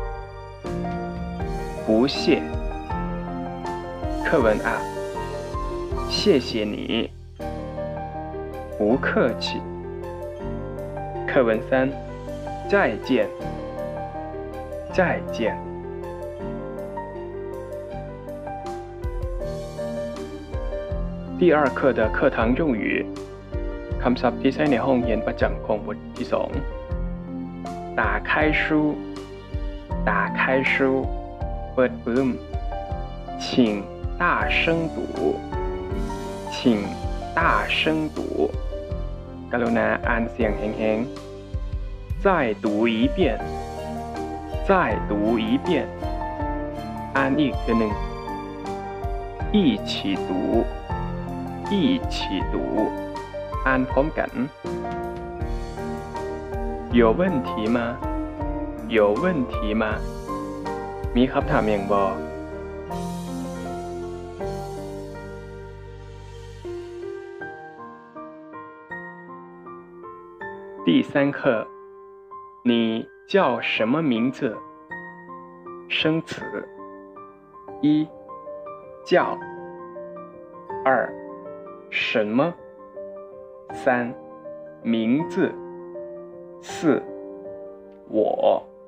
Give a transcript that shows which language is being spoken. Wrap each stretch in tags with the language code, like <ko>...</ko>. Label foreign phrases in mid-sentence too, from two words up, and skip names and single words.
<zh>不谢课文二谢谢你不客气课文三再见再见第二课的课堂用语</zh> <th>คำศัพท์ที่ใช้ในห้องเรียนประจำของบ ทที่สอง</th> <zh>打开书打开书</zh> <th>เปิดปื้ม</th> <zh>请大声读请大声读</zh> <th>กรุณาอ่านเสียงแห้งๆ</th> <zh>再读一遍再读一遍</zh> <th>อ่านอีกทีหนึ่ง</th> <zh>一起读一起读</zh> <th>อ่านพร้อมกัน</th> <zh>有问题吗有问题吗</zh> <th>มีคำถามอย่างบ่</th> <zh>第三课你叫什么名字生词一叫二什么三名字四我</zh>